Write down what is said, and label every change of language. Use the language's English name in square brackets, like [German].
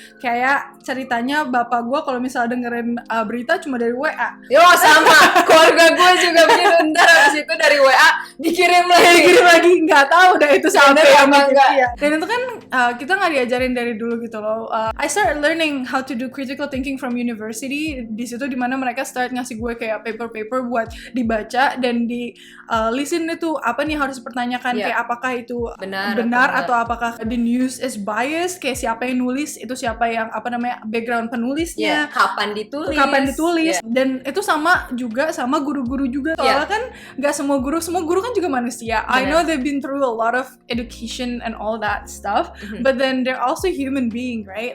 [Indonesian] Kayak ceritanya bapak gue kalau misalnya dengerin berita cuma dari WA. Sama keluarga gue juga begitu, ntar abis itu dari WA dikirim dikirim lagi, nggak tahu dah itu siapa Bener yang apa bikin. enggak? Iya. Dan itu kan kita nggak diajarin dari dulu gitu loh. [English] I started learning how to do critical thinking from university. [Indonesian] Di situ dimana mereka start ngasih gue kayak paper buat dibaca dan di listen itu apa nih harus dipertanyakan, Iya. kayak apakah itu Benar atau apakah [English] the news is biased, [Indonesian] kayak siapa yang nulis, itu siapa yang background penulisnya, kapan ditulis. [English] Yeah. [Indonesian] Dan itu sama juga sama guru-guru juga, soalnya kan nggak semua guru kan juga manusia. [English] I know they've been through a lot of education and all that stuff, but then they're also human being, right?